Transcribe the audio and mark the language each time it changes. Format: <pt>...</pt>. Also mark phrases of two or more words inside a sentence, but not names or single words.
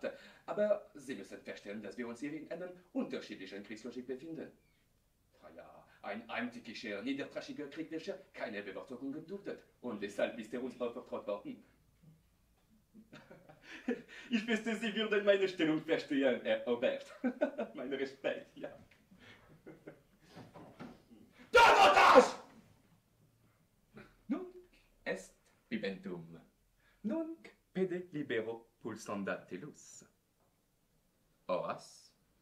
<de>Aber Sie müssen verstehen, dass wir uns hier in einer unterschiedlichen Kriegslogik befinden. Ja, ein heimtückischer, niedertraschiger Krieg, welcher keine Bevorzugung geduldet. Und deshalb ist uns vertraut worden. Ich wüsste, Sie würden meine Stellung verstehen, Herr Oberst. Mein Respekt, ja. Davantage!</de> <la>Nunc est bibentum. Nunc pede libero pulsandatelus. Horace.</la>